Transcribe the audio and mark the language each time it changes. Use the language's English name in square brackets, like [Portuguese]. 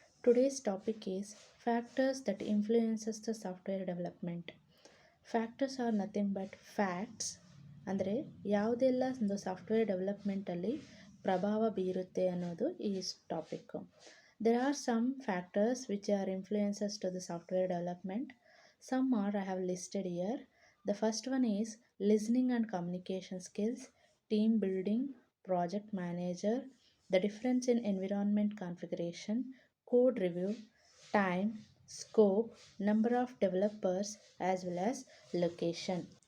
[English] Today's topic is factors that influences the software development. Factors are nothing but facts [Kannada] ಅಂದರೆ ಯಾವುದೆಲ್ಲ ಒಂದು software ಡೆವಲಪ್ಮೆಂಟಲ್ಲಿ ಪ್ರಭಾವ ಬೀರುತ್ತೆ ಅನ್ನೋದು ಈ topic. [English] There are some factors which are influences to the software development. Some are I have listed here. The first one is listening and communication skills, team building, project manager, the difference in environment configuration, code review, time, scope, number of developers, as well as location.